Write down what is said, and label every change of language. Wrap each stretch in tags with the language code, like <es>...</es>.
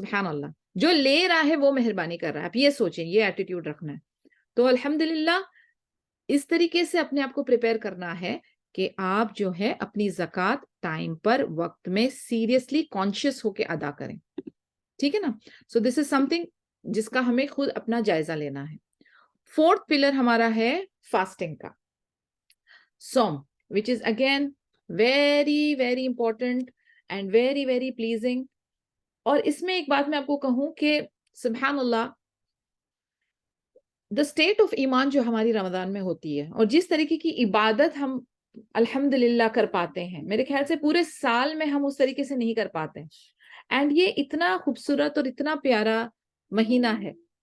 <ur>سبحان اللہ, جو لے رہا ہے وہ مہربانی کر رہا ہے. آپ یہ سوچیں, یہ ایٹیٹیوڈ رکھنا ہے. تو الحمدللہ اس طریقے سے اپنے آپ کو پریپیئر کرنا ہے کہ آپ جو ہے اپنی زکوٰۃ ٹائم پر, وقت میں,</ur> <en>seriously conscious</en> <ur>ہو کے ادا کریں. ٹھیک ہے نا.</ur> <en>so this is something</en> <ur>جس کا ہمیں خود اپنا جائزہ لینا ہے. 4th پلر ہمارا ہے فاسٹنگ کا, صوم,</ur> <en>which is again very very important and very very pleasing.</en> <ur>اور اس میں ایک بات میں آپ کو کہوں کہ سبحان اللہ,</ur> <en>the state of</en> <ur>ایمان جو ہماری رمضان میں ہوتی ہے, اور جس طریقے کی عبادت ہم الحمدللہ کر پاتے ہیں, میرے خیال سے پورے سال میں ہم اس طریقے سے نہیں کر پاتے. اینڈ یہ اتنا خوبصورت اور اتنا پیارا مہینہ ہے</ur>